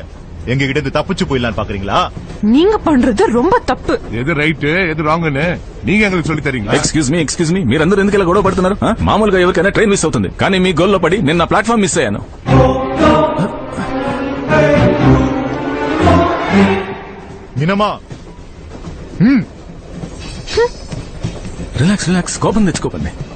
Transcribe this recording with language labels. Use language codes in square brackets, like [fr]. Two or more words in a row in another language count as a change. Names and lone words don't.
[ta] எங்க கிட்ட இருந்து தப்பிச்சு போயிடலான்னு பாக்குறீங்களா? நீங்க பண்றது ரொம்ப தப்பு. எது ரைட் எது ராங்னு நீங்க எங்களுக்கு சொல்லி తరీங்களா? [en] excuse me [te] మీరందరూ ఎందుకు ఇలా గొడవ పడుతున్నారు? మామూలుగా ఎవరికైనా [en] train miss [te] అవుతుంది, కానీ మీ గోల్లో పడి నేను నా [en] platform miss [te] అయ్యాను. మీనమ్మా [en] relax relax, [te] కోపం తెచ్చుకోకండి.